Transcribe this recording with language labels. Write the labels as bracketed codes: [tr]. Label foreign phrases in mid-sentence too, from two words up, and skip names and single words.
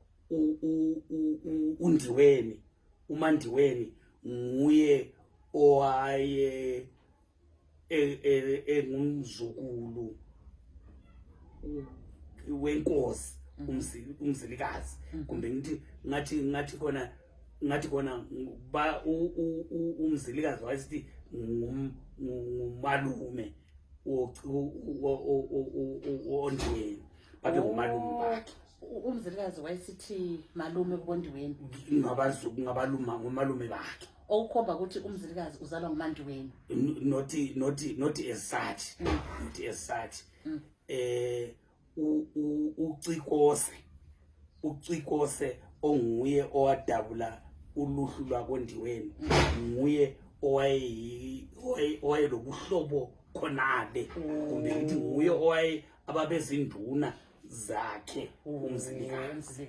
[nd] uNdiweni uMandiweni nguye owaye engumzukulu wenkosi umzilikazi kumbe ngathi khona ba umzilikazi wayesithi ngumalume oNdiweni babe ngumalume bakhe umzilikazi wayesithi malume kuBondiweni ngabaluma ngomalume bakhe okukhomba ukuthi umzilikazi uzalwa nguMandiweni [en] not as such not as such [nd] uCikose onguye owadabula uluhlu lwakondiweni nguye owaye lobuhlobo khonale kumbe ngithi nguye owaye ababezinduna zakhe umzilikazi